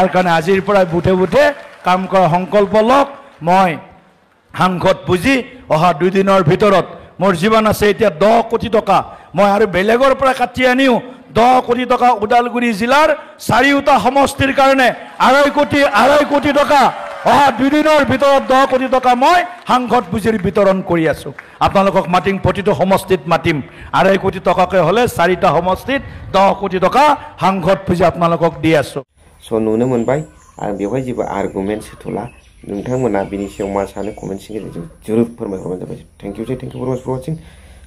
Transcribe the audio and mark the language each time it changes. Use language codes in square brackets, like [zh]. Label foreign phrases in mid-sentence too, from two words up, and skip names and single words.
[as] কাৰণে আজিৰ পৰা বুথে বুথে কাম কৰা সংকল্প লওক মই সাংসদ পুঁজি অহা 2 দিনৰ ভিতৰত মোৰ জীৱন আছে এতিয়া 10 কোটি টকা মই আৰু বেলেগৰ পৰা কাটি আনিও 10 কোটি টকা ওদালগুৰি জিলাৰ 4টা সমষ্টিৰ কাৰণে 2.5 কোটি টকা অহা 2 দিনৰ ভিতৰত 10 কোটি টকা মই সাংসদ পুঁজিৰ বিতৰণ কৰি আছো আপোনালোকক মাতিম প্ৰতিটো সমষ্টিত মাতিম 2.5 কোটি টকাকৈ হলে 4টা সমষ্টিত 10 কোটি টকা সাংসদ পুঁজি আপোনালোকক দি আছো [brx] स' नुनो मोनबाय आं बेवहाय जेबो आर्गुमेन्ट होथ'ला नोंथांमोना बिनि सायाव मा सानो कमेन्टनि गेजेरजों जोबोद फोरमायहरबानो जाबाय [en] thank you very much for watching